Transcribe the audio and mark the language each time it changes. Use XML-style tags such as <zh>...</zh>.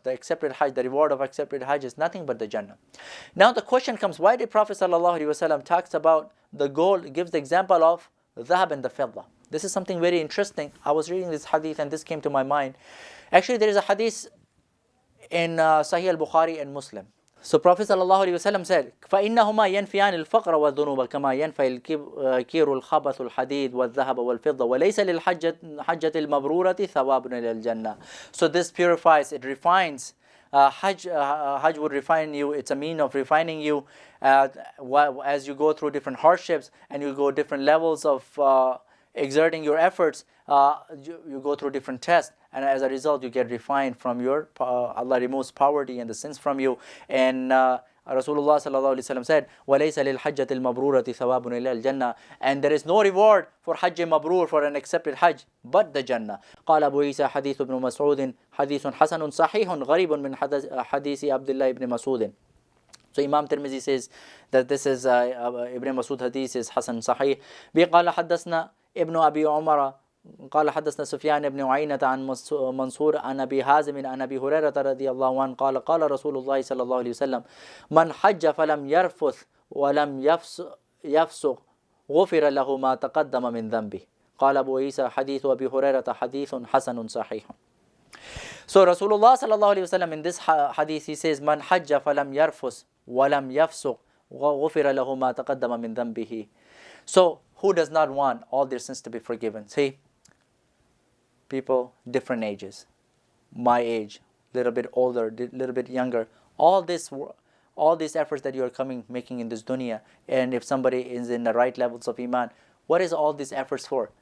<en>The accepted Hajj, the reward of accepted Hajj is nothing but the Jannah. Now the question comes, why did Prophet ﷺ talks about the gold, gives the example of dhahab and the fidda? This is something very interesting. I was reading this hadith and this came to my mind. Actually, there is a hadith in Sahih al-Bukhari and Muslim. So Prophet ﷺ said,</en> <ar>فَإِنَّهُمَا يَنْفِيَانِ الْفَقْرَ وَالذُّنُوبَ كَمَا يَنْفَي الْكِيرُ الْخَبَثُ الْحَدِيدُ وَالذَّهَبَ وَالْفِضَّةَ وَلَيْسَ لِلْحَجَّةِ الْمَبْرُورَةِ ثَوَابٌ إِلَى الْجَنَّةِ.</ar> <en>So this purifies, it refines. Hajj would refine you. It's a mean of refining you as you go through different hardships and you go different levels of exerting your efforts. You go through different tests, and as a result you get refined from your Allah removes poverty and the sins from you. And Rasulullah sallallahu alaihi wasallam said,</en> <ar>وَلَيْسَ لِلْحَجَّةِ الْمَبْرُورَةِ ثَوَابٌ إِلَّا الْجَنَّةِ.</ar> <en>And there is no reward for Hajj Mabrur, for an accepted Hajj, but the Jannah.</en> <ar>قال أبو عيسى حديث ابن مسعود حديث حسن صحيح غريب من حديث عبد الله ibn Mas'ud.</ar> <en>So Imam Tirmizi says that this is Ibn Mas'ud hadith is Hasan Sahih.</en> <ar>قال حدثنا ابن أبي عمر قال حدثنا سفيان بن عيينة عن منصور عن أبي حازم عن أبي هريرة رضي الله عنه قال قال رسول الله صلى الله عليه وسلم من حج فلم يرفث ولم يفسق غفر له ما تقدم من ذنبه. قال أبو عيسى حديث أبي هريرة حديث حسن صحيح.</ar> <en>So Rasulullah</en> <ar>صلى الله عليه وسلم</ar> <en>in this hadith he says</en> <ar>من حج فلم يرفث ولم يفسق غفر له ما تقدم من ذنبه.</ar> <en>So who does not want all their sins to be forgiven? See, people, different ages, my age, little bit older, little bit younger, all these efforts that you are making in this dunya, and if somebody is in the right levels of iman, what is all these efforts for?</en>